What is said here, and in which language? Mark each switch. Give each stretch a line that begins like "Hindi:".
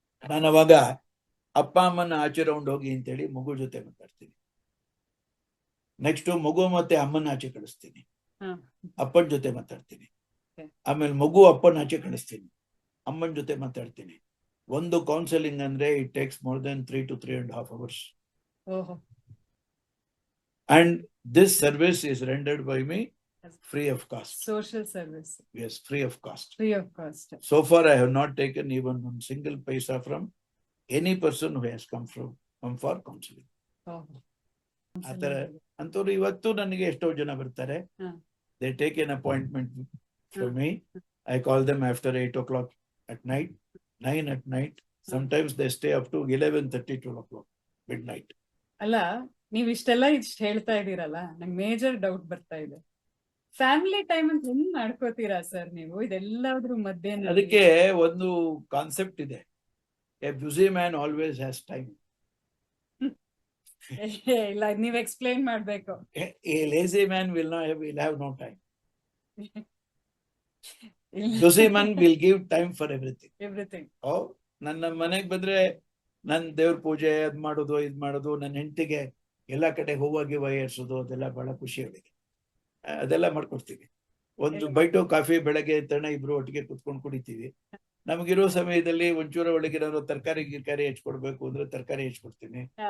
Kannada: ನಾನು ಅವಾಗ ಅಪ್ಪ ಅಮ್ಮನ ಆಚೆ ರೌಂಡ್ ಹೋಗಿ ಅಂತೇಳಿ ಮಗು ಜೊತೆ ಮಾತಾಡ್ತೀನಿ. ನೆಕ್ಸ್ಟ್ ಮಗು ಮತ್ತೆ ಅಮ್ಮನ ಆಚೆ ಕಳಿಸ್ತೀನಿ, ಅಪ್ಪನ ಜೊತೆ ಮಾತಾಡ್ತೀನಿ. ಆಮೇಲೆ ಮಗು ಅಪ್ಪನ ಆಚೆ ಕಳಿಸ್ತೀನಿ, ಅಮ್ಮನ ಜೊತೆ ಮಾತಾಡ್ತೀನಿ. ಒಂದು ಕೌನ್ಸಿಲಿಂಗ್ ಅಂದ್ರೆ
English: It takes more than 3 to 3.5 hours. And this service is rendered by me free of cost. Social service. Yes, free of cost. Free of cost. So far I have not taken even one single paisa from any person who has come for counseling.
Kannada: ಆತರ ಅಂತವ್ರು ಇವತ್ತು ನನಗೆ ಎಷ್ಟೋ ಜನ ಬರ್ತಾರೆ.
English: They take an appointment for me. I call them after 8 o'clock at night, 9 at night. Sometimes they stay up to 11:30, 12 o'clock, midnight.
Kannada: ಅಲ್ಲ, ನೀವ್ ಇಷ್ಟೆಲ್ಲ ಹೇಳ್ತಾ ಇದೀರಲ್ಲ, ನಂಗೆ ಮೇಜರ್ ಡೌಟ್ ಬರ್ತಾ ಇದೆ. ಫ್ಯಾಮಿಲಿ ಟೈಮ್ ಅಂತ ಹೆಂಗ್ ಮಾಡ್ಕೋತೀರಾ ಸರ್ ನೀವು ಇದೆಲ್ಲದ್ರ ಮಧ್ಯೆ? ಅದಕ್ಕೆ ಒಂದು ಕಾನ್ಸೆಪ್ಟ್ ಇದೆ,
English: A busy man always has time.
Kannada: ಇಲ್ಲ, ನೀವ್ ಎಕ್ಸ್ಪ್ಲೈನ್ ಮಾಡ್ಬೇಕು.
English: A lazy man will have no time. Busy man will give time for everything.
Kannada: ನನ್ನ ಮನೆಗೆ ಬಂದ್ರೆ ನನ್ ದೇವ್ರ ಪೂಜೆ ಅದ್ ಮಾಡೋದು ಇದ್ ಮಾಡೋದು, ನನ್ನ ಹೆಂಡತಿಗೆ ಎಲ್ಲಾ ಕಡೆ ಹೂವಾಗಿ ಏರ್ಸೋದು, ಅದೆಲ್ಲ ಬಹಳ ಖುಷಿ ಅವಳಿಗೆ. ಅದೆಲ್ಲ ಮಾಡ್ಕೊಡ್ತೀವಿ. ಒಂದು ಬೈಟು ಕಾಫಿ ಬೆಳಗ್ಗೆ ತಣ ಇಬ್ರು ಒಟ್ಟಿಗೆ ಕುತ್ಕೊಂಡು ಕುಡಿತೀವಿ. ನಮಗಿರೋ ಸಮಯದಲ್ಲಿ ಒಂಚೂರು ಒಳಗೆ ನಾನು ತರಕಾರಿ ಹೆಚ್ಚಿಕೊಡ್ಬೇಕು ಅಂದ್ರೆ ತರಕಾರಿ ಹೆಚ್ಚಿಕೊಡ್ತೀನಿ.